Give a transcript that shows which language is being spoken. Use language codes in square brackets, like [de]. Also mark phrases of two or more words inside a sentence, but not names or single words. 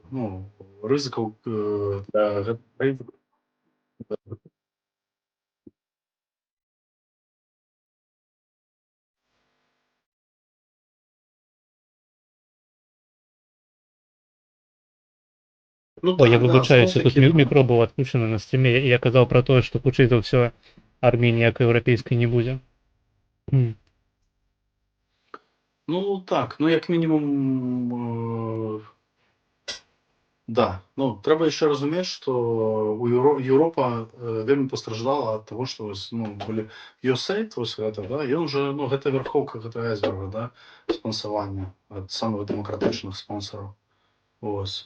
[be] Рызыкаў для гэтай. Ну Ой, я так, да, [uk] вибачаюся, тут [be] зноў-такі, [uk] мікро був відключений на стрімі. Я казав про те, що хутчэй за все армії ніякої європейської не буде. [be] ну так, як мінімум, да. Трэба яшчэ разумець, што Еўропа вельмі пастраждала ад таго, што былі USAID, вось гэта, да, ён жа, гэта вярхоўка гэтага айсберга, да, спансавання ад самых дэмакратычных спонсараў. Вось.